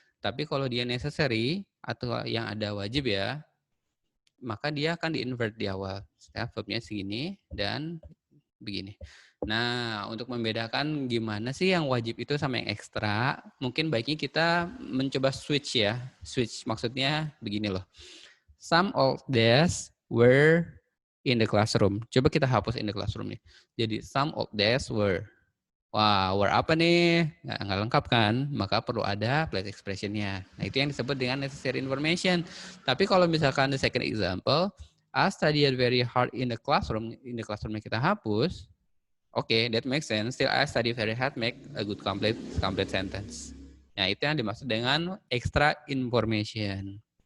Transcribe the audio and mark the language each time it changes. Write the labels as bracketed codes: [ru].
[id] Tapi kalau dia necessary atau yang ada wajib ya, maka dia akan di-invert di awal. Verbnya segini dan begini. Nah, untuk membedakan gimana sih yang wajib itu sama yang ekstra, mungkin baiknya kita mencoba switch ya. Switch maksudnya begini loh. [en] Some of these were in the classroom. [id] Coba kita hapus [en] in the classroom [id] nih. Jadi [en] some of these were. [id] Wah, were apa nih? Nggak lengkap kan? Maka perlu ada place expression-nya. Nah, itu yang disebut dengan necessary information. Tapi kalau misalkan [en] the second example, I studied very hard in the classroom [id] kita hapus, [en] okay, that makes sense. Still I study very hard make a good complete sentence. [id] Nah, itu yang dimaksud dengan extra information.